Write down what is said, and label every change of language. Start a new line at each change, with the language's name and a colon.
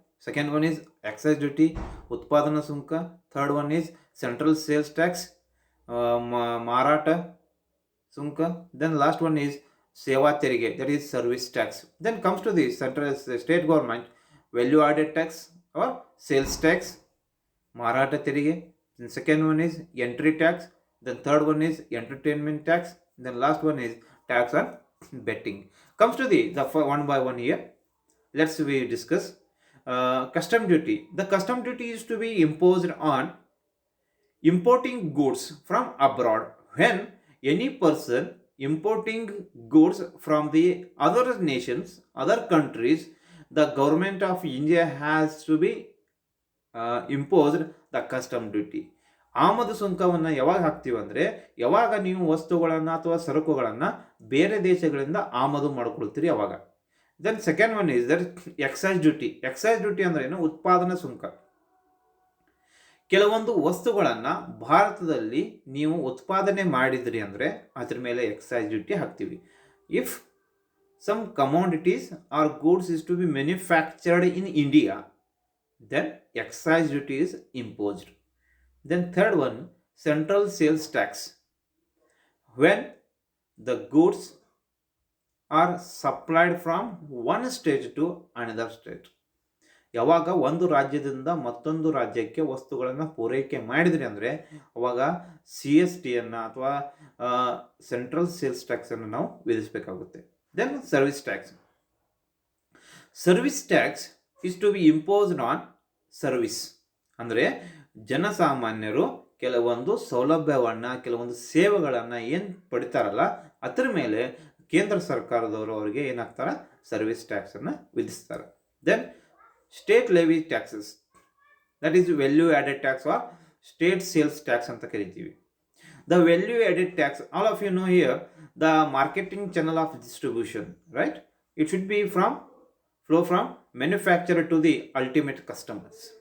English: second one is excise duty,
Kannada: ಉತ್ಪಾದನಾ ಸುಂಕ.
English: third one is central sales tax,
Kannada: ಮಾರಾಟ ಸುಂಕ.
English: then last one is
Kannada: ಸೇವಾ ತೆರಿಗೆ,
English: That is service tax. Then comes to the central state government, value added tax or sales tax,
Kannada: ಮಾರಾಟ ತೆರಿಗೆ.
English: Then second one is entry tax. Then third one is entertainment tax. Then last one is tax on betting. Comes to the one by one here. Let's we discuss custom duty. The custom duty is to be imposed on importing goods from abroad. When any person importing goods from the other nations, other countries, the government of India has to be imposed the custom duty.
Kannada: ಆಮದು ಸುಂಕವನ್ನು ಯಾವಾಗ ಹಾಕ್ತೀವಿ ಅಂದರೆ, ಯಾವಾಗ ನೀವು ವಸ್ತುಗಳನ್ನು ಅಥವಾ ಸರಕುಗಳನ್ನು ಬೇರೆ ದೇಶಗಳಿಂದ ಆಮದು ಮಾಡ್ಕೊಳ್ತೀರಿ ಅವಾಗ.
English: Then second one is that excise duty. Excise duty
Kannada: ಅಂದ್ರೆ ಏನು? ಉತ್ಪಾದನಾ ಸುಂಕ. ಕೆಲವೊಂದು ವಸ್ತುಗಳನ್ನು ಭಾರತದಲ್ಲಿ ನೀವು ಉತ್ಪಾದನೆ ಮಾಡಿದ್ರಿ ಅಂದರೆ ಅದ್ರ ಮೇಲೆ ಎಕ್ಸೈಸ್ ಡ್ಯೂಟಿ ಹಾಕ್ತೀವಿ.
English: If some commodities or goods is to be manufactured in India, then excise duty is imposed. Then third one, central sales tax. When the goods are supplied from one state to another state.
Kannada: ಯಾವಾಗ ಒಂದು ರಾಜ್ಯದಿಂದ ಮತ್ತೊಂದು ರಾಜ್ಯಕ್ಕೆ ವಸ್ತುಗಳನ್ನು ಪೂರೈಕೆ ಮಾಡಿದ್ರಿ ಅಂದರೆ ಅವಾಗ CST ಅನ್ನು ಅಥವಾ ಸೆಂಟ್ರಲ್ ಸೇಲ್ಸ್ ಟ್ಯಾಕ್ಸನ್ನು ನಾವು ವಿಧಿಸಬೇಕಾಗುತ್ತೆ.
English: Then service tax. Service tax is to be imposed on service.
Kannada: ಅಂದರೆ ಜನಸಾಮಾನ್ಯರು ಕೆಲವೊಂದು ಸೌಲಭ್ಯವನ್ನು, ಕೆಲವೊಂದು ಸೇವೆಗಳನ್ನು ಏನು ಪಡಿತಾರಲ್ಲ ಅದರ ಮೇಲೆ ಕೇಂದ್ರ ಸರ್ಕಾರದವರು ಅವರಿಗೆ ಏನಾಗ್ತಾರೆ, service ಟ್ಯಾಕ್ಸನ್ನು ವಿಧಿಸ್ತಾರೆ.
English: then state levy taxes, that is value added tax or state sales tax
Kannada: ಅಂತ ಕರಿತೀವಿ.
English: The value added tax, all of you know here, the marketing channel of distribution, right? It should be flow from manufacturer to the ultimate customers.